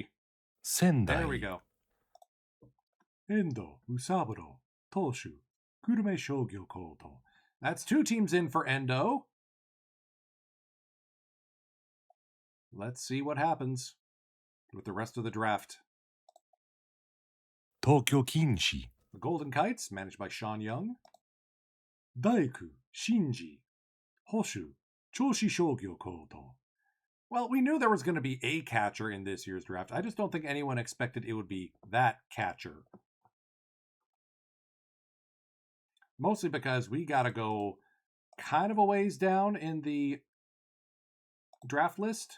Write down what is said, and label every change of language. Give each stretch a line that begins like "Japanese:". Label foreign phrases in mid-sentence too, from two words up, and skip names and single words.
English: Sendai. There we go.
Japanese: Endo Usaburo Toshu Kurume Shogyo Koto.
English: That's 2 teams in for Endo. Let's see what happens. with the rest of the draft.
Japanese: 東京近市
English: The Golden Kites, managed by Sean Young.
Japanese: 大工新治捕手銚子商業高等.
English: Well, we knew there was going to be a catcher in this year's draft. I just don't think anyone expected it would be that catcher. Mostly because we got to go kind of a ways down in the draft list.